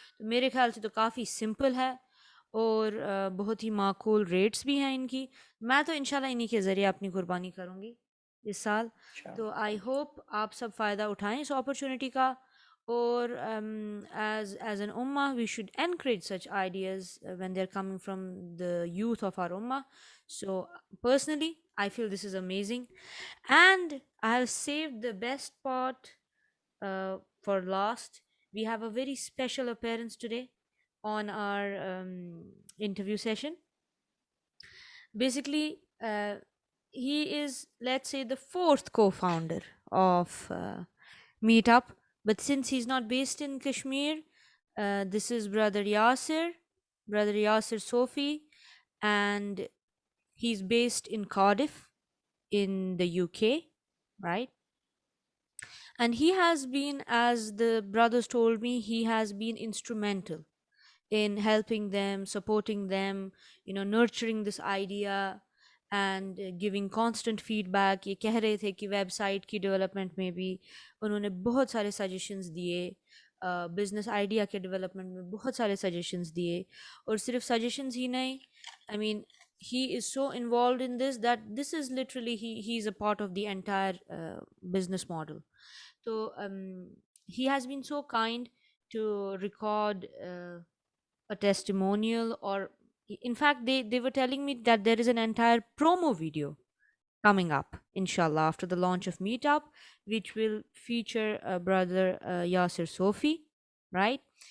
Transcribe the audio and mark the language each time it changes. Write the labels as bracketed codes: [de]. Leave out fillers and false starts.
[ur] تو میرے خیال سے تو کافی سمپل ہے، اور بہت ہی معقول ریٹس بھی ہیں ان کی. میں تو انشاءاللہ انہی کے ذریعے اپنی قربانی کروں گی اس سال. [en] تو I hope [ur] آپ سب فائدہ اٹھائیں اس [en] Opportunity کا، اور as an امہ we should encourage such ideas when they're coming from the youth of our ummah. So personally I feel this is amazing, and I have saved the best part for last. We have a very special appearance today on our interview session. Basically he is, let's say, the fourth co-founder of Meetup, but since he's not based in Kashmir, this is brother Yasir Sofi, and he's based in Cardiff in the UK, right? And he has been, as the brothers told me, he has been instrumental in helping them, supporting them, nurturing this idea and giving constant feedback. [ur] یہ کہہ رہے تھے کہ web site کی development میں بھی انہوں نے بہت سارے سجیشنز دیے، بزنس آئیڈیا کے ڈیولپمنٹ میں بہت سارے سجیشنز دیے، اور صرف سجیشنز ہی نہیں، آئی مین [en] he is so involved in this that this is literally he is a part of the entire business model. So he has been so kind to record a testimonial, or in fact they were telling me that there is an entire promo video coming up inshallah after the launch of Meetup, which will feature brother Yasir Sofi, right?